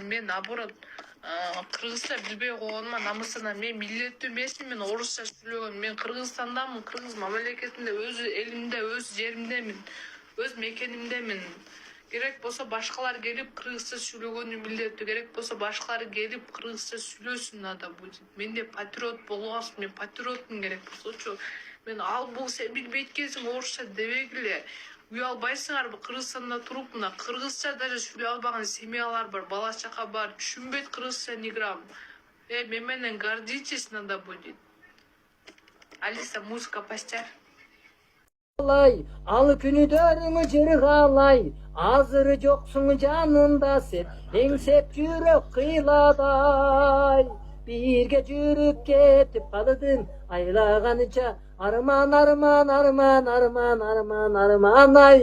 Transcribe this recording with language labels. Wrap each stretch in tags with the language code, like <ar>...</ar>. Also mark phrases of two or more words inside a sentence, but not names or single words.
<ky>Мен наоборот кыргызча билбей койгонума намысына мен милдеттүү эмесмин. Мен орусча сүйлөгөн. Мен Кыргызстандамын, кыргыз мамлекетинде, өз элимде, өз жеримдемин, өз мекенимдемин. Керек болсо башкалар келип кыргызча сүйлөгөнү милдеттүү. Керек болсо башкалар келип кыргызча сүйлөсүн,</ky> <ru>надо будет.</ru> <ky>Менде патриот болуңуз, мен патриотмун керек болсочу. Мен ал бул сен билбейт экенсиң орусча дебегиле. Уялбайсыңарбы Кыргызстанда туруп мына кыргызча даже сүйлөй албаган семьялар бар, бала чака бар, түшүнбөйт кыргызча</ky> <ru>ни грамм.</ru> <ky>Мен менен</ky> <ru>гордитесь надо будет. Алиса, музыка поставь.</ru> <ky>Ал күнүдөрүңү жыргалай, азыры жоксуң жанында сен, эңсеп жүрөк кыйладай. Бирге жүрүп кетип калдың, айлаганыча, арман ай.</ky>